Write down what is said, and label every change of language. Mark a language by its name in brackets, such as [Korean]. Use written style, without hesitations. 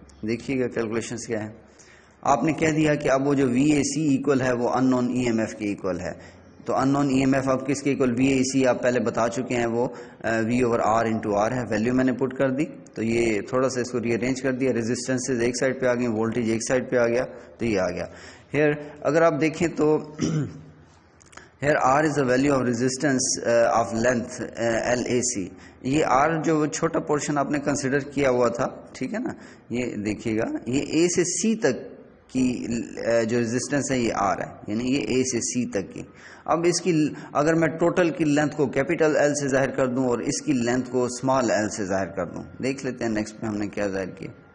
[Urdu] دیکھیے گا کیلکولیشنز کیا ہے. آپ نے کہہ دیا کہ اب وہ جو وی اے سی ایکول ہے وہ ان نون ای ایم ایف کے ایکول ہے. تو ان نون ای ایم ایف اب کس کے ایکول, وی اے سی آپ پہلے بتا چکے ہیں, وہ وی اوور آر انٹو آر ہے. ویلیو میں نے پٹ کر دی, تو یہ تھوڑا سا اس کو ری ارینج کر دیا. ریزسٹنسز ایک سائڈ پہ آ گئی, وولٹیج ایک سائڈ پہ آ گیا, تو یہ آ گیا. [English] here [Urdu] اگر آپ دیکھیں تو [English] Here R is a value of resistance of length L A C. [Urdu] یہ آر جو چھوٹا پورشن آپ نے کنسیڈر کیا ہوا تھا, ٹھیک ہے نا, یہ دیکھیے گا, یہ اے سے سی تک کی جو ریزسٹنس ہے یہ آر ہے, یعنی یہ اے سے سی تک کی. اب اس کی اگر میں ٹوٹل کی لینتھ کو کیپیٹل ایل سے ظاہر کر دوں اور اس کی لینتھ کو اسمال ایل سے ظاہر کر دوں, دیکھ لیتے ہیں نیکسٹ میں ہم نے کیا ظاہر کیا.